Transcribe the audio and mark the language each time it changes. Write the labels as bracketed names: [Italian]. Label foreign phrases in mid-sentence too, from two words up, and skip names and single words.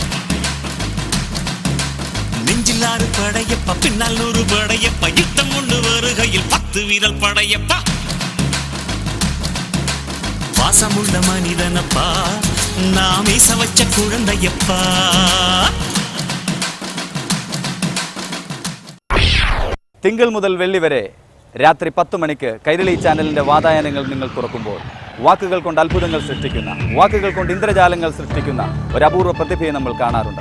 [Tamil] நெஞ்சில் 6 படையப்பா, பின்னால் 100 படையப்பா, யுத்தம் கொண்டு வருகையில் 10 வீரல் படையப்பா. பாசமுள்ள மனிதனப்பா, நாம் ஈச வச்ச குழந்தையப்பா. [Malayalam] തിങ്കൾ മുതൽ വെള്ളി വരെ രാത്രി 10 മണിക്ക് കൈരളി ചാനലിന്റെ വാതായനങ്ങൾ നിങ്ങൾ തുറക്കുമ്പോൾ വാക്കുകൾ കൊണ്ട് അത്ഭുതങ്ങൾ സൃഷ്ടിക്കുന്ന, വാക്കുകൾ കൊണ്ട് ഇന്ദ്രജാലങ്ങൾ സൃഷ്ടിക്കുന്ന ഒരു അപൂർവ പ്രതിഭയെ നമ്മൾ കാണാറുണ്ട്.